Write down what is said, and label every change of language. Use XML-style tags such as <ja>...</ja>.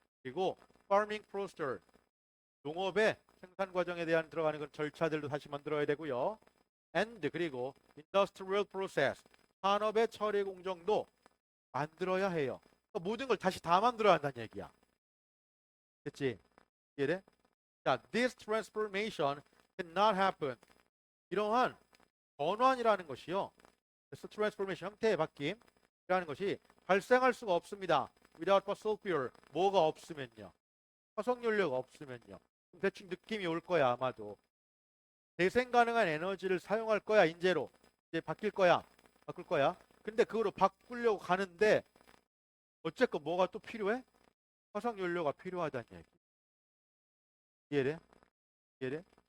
<ko>그리고 farming procedure, 농업의 생산 과정에 대한 들어가는 건 절차들도 다시 만들어야 되고요. and 그리고 industrial process, 산업의 처리 공정도 만들어야 해요. 그러니까 모든 걸 다시 다 만들어야 한다는 얘기야. 됐지? 이해돼?</ko> <en>자, this transformation cannot happen.</en> <ko>이러한 전환이라는 것이요. 그래서 트랜스포메이션 형태의 바뀜이라는 것이 발생할 수가 없습니다.</ko> <en>without fossil fuel,</en> <ko>뭐가 없으면요. 화석연료가 없으면요. 대충 느낌이 올 거야 아마도. 재생 가능한 에너지를 사용할 거야 인제로. 이제 바뀔 거야. 바꿀 거야. 근데 그거로 바꾸려고 가는데 어쨌건 뭐가 또 필요해? 화석연료가 필요하다는 얘기. 이해돼? 이해돼?</ko>